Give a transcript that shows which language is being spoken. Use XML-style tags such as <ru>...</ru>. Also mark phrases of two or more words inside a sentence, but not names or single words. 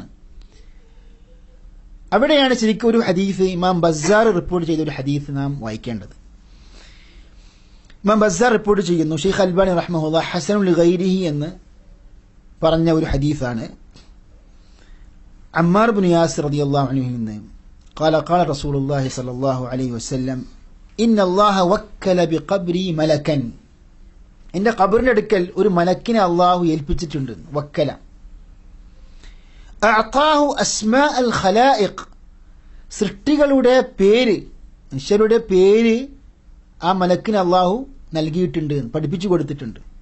<ml>അവിടെയാണ് ശരിക്കും ഒരു ഹദീസ് ഇമാം ബസ്സാർ റിപ്പോർട്ട് ചെയ്ത ഒരു ഹദീസ് നാം വായിക്കേണ്ടത്. ഇമാം ബസ്സാർ റിപ്പോർട്ട് ചെയ്യുന്നു, ഷെയ്ഖ് അൽബാനി റഹ്മഹുല്ലാഹ്</ml> <ar>حسن لغيره</ar> <ml>എന്ന് പറഞ്ഞ ഒരു ഹദീസാണ്.</ml> <ar>അമ്മാർ ഇബ്നു യാസിർ رضي الله عنه നിന്ന് قال قال رسول الله صلى الله عليه وسلم إن الله وكل بقبري ملكا,</ar> <ml>എൻ്റെ ഖബറിന്റെ അടുക്കൽ ഒരു മലക്കിനെ അല്ലാഹു ഏൽപ്പിച്ചിട്ടുണ്ട്.</ml> <ar>وكل أعطاه أسماء الخلائق,</ar> <ml>സൃഷ്ടികളുടെ പേര്, മനുഷ്യരുടെ പേര് ആ മലക്കിന് അള്ളാഹു നൽകിയിട്ടുണ്ട്, പഠിപ്പിച്ചു കൊടുത്തിട്ടുണ്ട്.</ml>